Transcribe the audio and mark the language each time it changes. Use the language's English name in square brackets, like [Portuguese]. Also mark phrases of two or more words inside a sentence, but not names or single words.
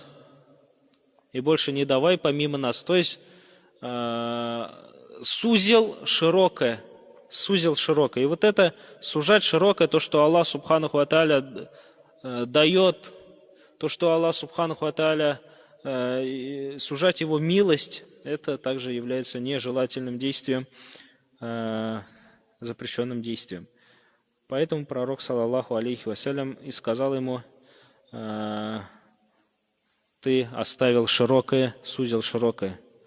[Russian] И больше не давай помимо нас. То есть сузил широкое. И вот это сужать широкое, то, что Аллах [Arabic] سبحانه وتعالى [Russian] дает, то, что Аллах [Arabic] سبحانه وتعالى [Russian] сужать его милость, это также является нежелательным действием, запрещенным действием. Поэтому пророк [Arabic] صلى الله عليه وسلم [Russian] и сказал ему: ты оставил широкое, сузил широкое.